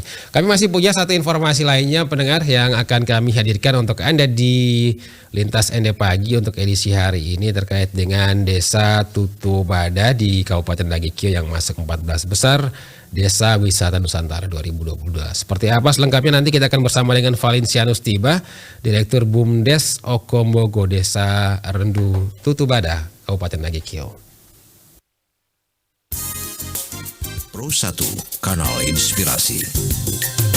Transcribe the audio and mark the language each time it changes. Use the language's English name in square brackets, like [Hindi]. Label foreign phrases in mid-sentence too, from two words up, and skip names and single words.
[Indonesian] Kami masih punya satu informasi lainnya pendengar yang akan kami hadirkan untuk Anda di Lintas ND Pagi untuk edisi hari ini terkait dengan Desa Tutubada di Kabupaten Nagikio yang masuk 14 besar Desa Wisata Nusantara 2022. Seperti apa selengkapnya nanti kita akan bersama dengan Valencianus Tiba, Direktur BUMDes Okombogo Desa Rendu Tutubada, Kabupaten Nagikio. Pro 1 Kanal Inspirasi.